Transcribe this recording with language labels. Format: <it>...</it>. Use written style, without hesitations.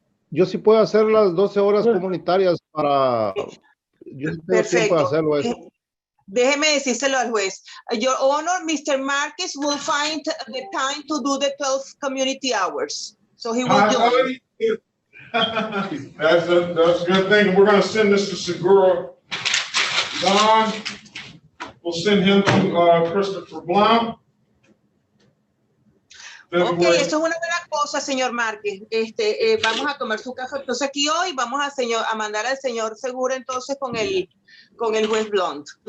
<es>Yo sí puedo hacer las 12 horas comunitarias para... Yo sí tengo tiempo de Perfecto. hacerlo eso. Déjeme decírselo al juez.</es> <en>Your Honor, Mr. Marquez will find the time to do the 12 community hours. So he will join. That's a good thing. We're going to send this to Segura. Don, we'll send him to Christopher Blount.</en> <es>Ok, eso es una buena cosa, señor Márquez. Vamos a tomar su café entonces aquí hoy. Vamos a mandar al señor Segura entonces con el juez Blount.</es>